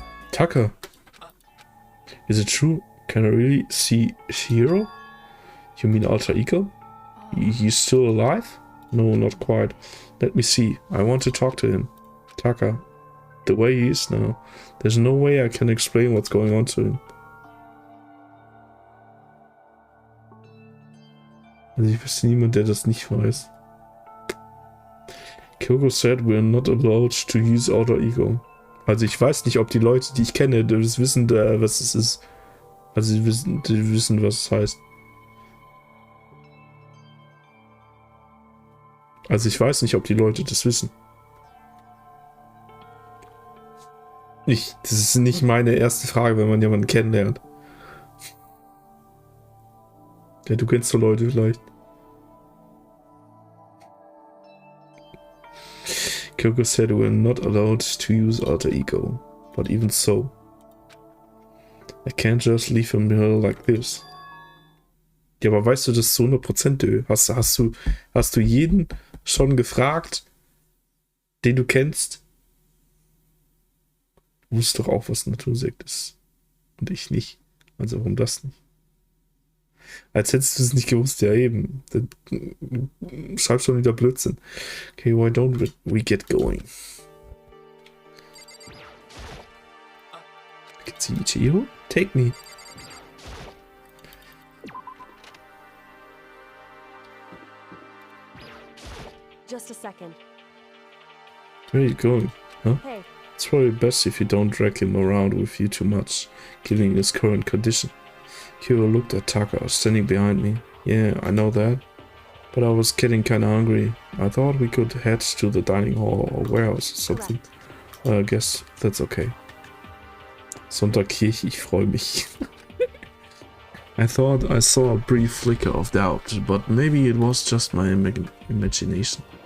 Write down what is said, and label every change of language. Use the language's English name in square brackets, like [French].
[English] Tucker. Is it true? Can I really see Shiro? You mean Alter Ego? He's still alive? No, not quite. Let me see. I want to talk to him. Tucker. The way he is now. There's no way I can explain what's going on to him. [German] Also ich wüsste niemand, der das nicht weiß. [English] Kyoko said we're not allowed to use Alter Ego. [German] Also ich weiß nicht, ob die Leute, die ich kenne, das wissen, was es ist. Also die wissen, was es heißt. Also ich weiß nicht, ob die Leute das wissen. Das ist nicht meine erste Frage, wenn man jemanden kennenlernt. Ja, du kennst so Leute vielleicht. [English] Kyoko said we're not allowed to use Alter Ego. But even so, I can't just leave him here like this. [German] Ja, aber weißt du das zu 100%? Hast du jeden schon gefragt, den du kennst? Du wusstest doch auch, was Natursekt ist. Und ich nicht. Also warum das nicht? Als hättest du es nicht gewusst, ja eben. Dann schreib schon wieder Blödsinn. [English] Okay, why don't we get going? Ichigo? Take me. just a second. Where are you going? Huh? Hey, It's probably best if you don't drag him around with you too much, given his current condition. Kiro looked at Taka, standing behind me. Yeah, I know that. But I was getting kinda hungry. I thought we could head to the dining hall or warehouse or something. I guess that's okay. [German] Sonntagkirche, ich freue mich. [English] I thought I saw a brief flicker of doubt, but maybe it was just my imagination.